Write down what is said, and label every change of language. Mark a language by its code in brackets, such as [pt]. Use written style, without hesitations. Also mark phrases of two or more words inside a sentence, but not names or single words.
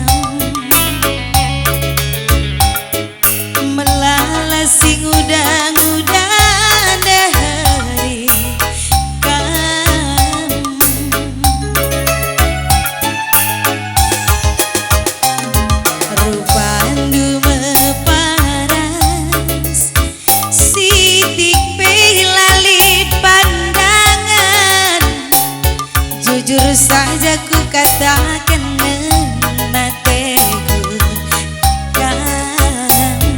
[btx] melala si ngudang-ngudang deheri kam. Rupandu meparas, sidik pelali pandangan. [id] Jujur saja ku katakan [btx] nateku kan.